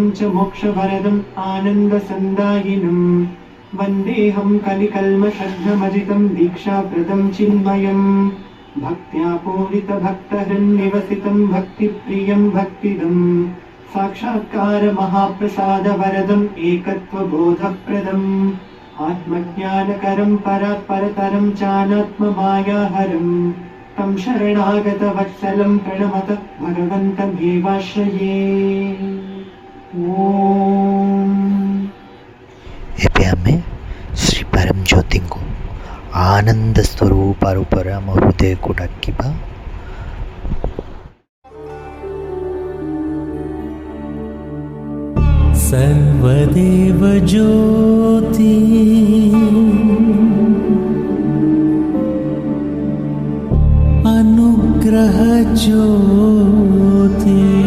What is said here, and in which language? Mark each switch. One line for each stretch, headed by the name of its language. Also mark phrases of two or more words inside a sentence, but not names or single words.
Sanskrit: च मोक्षवरदम् आनन्दसन्दायिनं वन्देऽहं कलिकल्मषघ्नमजितं दीक्षाप्रदं चिन्मयं भक्त्या पूरितभक्तहृन्निवसितं भक्तिप्रियं भक्तिदम् साक्षात्कार महाप्रसादवरदम् एकत्वबोधप्रदम् आत्मज्ञानकरं परात्परतरं चानात्ममायाहरं तं शरणागतवत्सलं प्रणमत भगवन्तमेवाश्रये। ओम।
Odia: ଏବେ ଆମେ ଶ୍ରୀ ପରମ ଜ୍ୟୋତିଙ୍କୁ ଆନନ୍ଦ ସ୍ୱରୂପ ରୂପରେ ଆମ ହୃଦୟକୁ ଡାକିବା।
Sanskrit: सर्वदेव ज्योति अनुग्रह ज्योति